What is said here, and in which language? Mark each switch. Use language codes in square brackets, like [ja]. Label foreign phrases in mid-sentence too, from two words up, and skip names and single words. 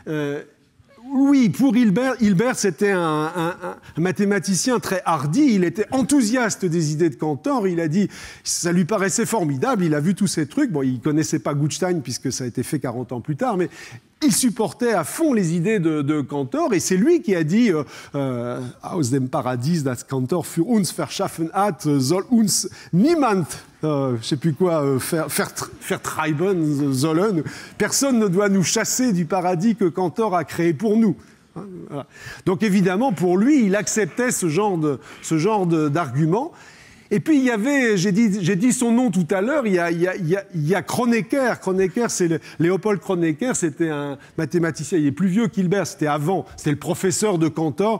[fr] Oui, pour Hilbert, c'était un mathématicien très hardi, il était enthousiaste des idées de Cantor, il a dit, ça lui paraissait formidable, il a vu tous ces trucs, bon, il ne connaissait pas Gutstein puisque ça a été fait 40 ans plus tard, mais il supportait à fond les idées de Cantor, et c'est lui qui a dit [de] aus dem Paradies das Cantor für uns verschaffen hat, soll uns niemand, [fr] je sais plus quoi, [de] vertreiben sollen. [fr] Personne ne doit nous chasser du paradis que Cantor a créé pour nous. Voilà. Donc évidemment, pour lui, il acceptait ce genre d'argument. Et puis il y avait, j'ai dit son nom tout à l'heure, il y a Kronecker. Kronecker, c'est Léopold Kronecker, c'était un mathématicien, il est plus vieux qu'Hilbert, c'était le professeur de Cantor.